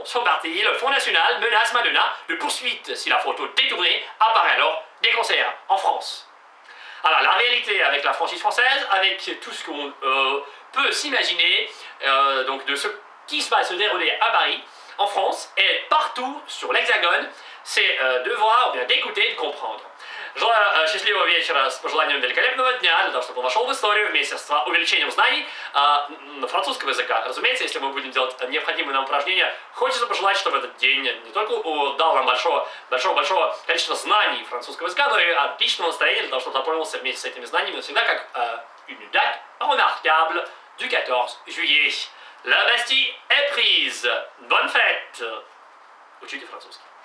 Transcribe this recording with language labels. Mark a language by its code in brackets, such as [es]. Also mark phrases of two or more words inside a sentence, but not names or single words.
[fr] Son parti, le Front National, menace Madonna de poursuite si la photo détournée apparaît alors des concerts en France. Alors la réalité avec la franchise française, avec tout ce qu'on peut s'imaginer donc de ce qui va se dérouler à Paris, en France et partout sur l'Hexagone, c'est de voir, ou bien d'écouter, de comprendre. [ru] Счастливого вечера с пожеланием великолепного дня, для того, чтобы он вошел в историю вместе с увеличением знаний французского языка. Разумеется, если мы будем делать необходимые нам упражнения, хочется пожелать, чтобы этот день не только дал нам большого количества знаний французского языка, но и отличного настроения для того, чтобы запомнился вместе с этими знаниями навсегда как [fr] une date remarquable du 14 juillet. La Bastille est prise. Bonne fête. [ru] Учите французский.